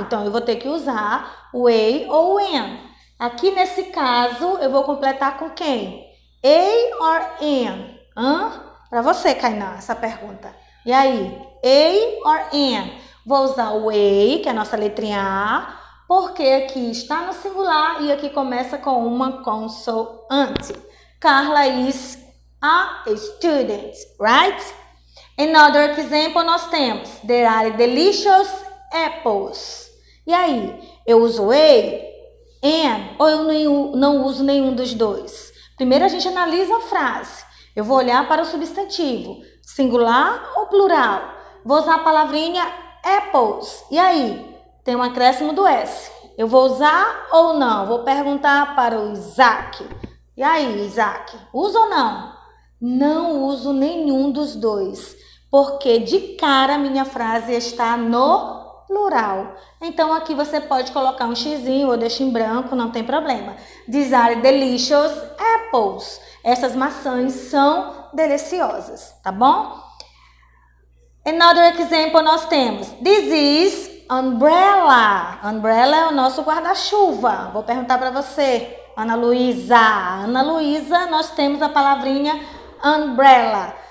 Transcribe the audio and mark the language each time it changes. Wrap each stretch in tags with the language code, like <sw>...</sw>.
<pt>Então, eu vou ter que usar o A ou o N. Aqui, nesse caso, eu vou completar com quem?</pt> <en>A or N?</en> <pt>Para você, Kainan, essa pergunta. E aí?</pt> <en>A or N?</en> <pt>Vou usar o A, que é a nossa letrinha A, porque aqui está no singular e aqui começa com uma consoante.</pt> <en>Carla is a student, right? Another example</en> <pt>nós temos,</pt> <en>there are delicious apples.</en> <pt>E aí, eu uso A, and, ou eu não uso nenhum dos dois? Primeiro a gente analisa a frase. Eu vou olhar para o substantivo, singular ou plural? Vou usar a palavrinha apples. E aí, tem um acréscimo do S. Eu vou usar ou não? Vou perguntar para o Isaac. E aí, Isaac, usa ou não? Não uso nenhum dos dois, porque de cara minha frase está no plural. Então, aqui você pode colocar um xizinho ou deixa em branco, não tem problema.</pt> <en>These are delicious apples.</en> <pt>Essas maçãs são deliciosas, tá bom?</pt> <en>Another example</en> <pt>nós temos.</pt> <en>This is umbrella.</en> <pt>Umbrella é o nosso guarda-chuva. Vou perguntar para você, Ana Luísa. Ana Luísa, nós temos a palavrinha umbrella.</pt>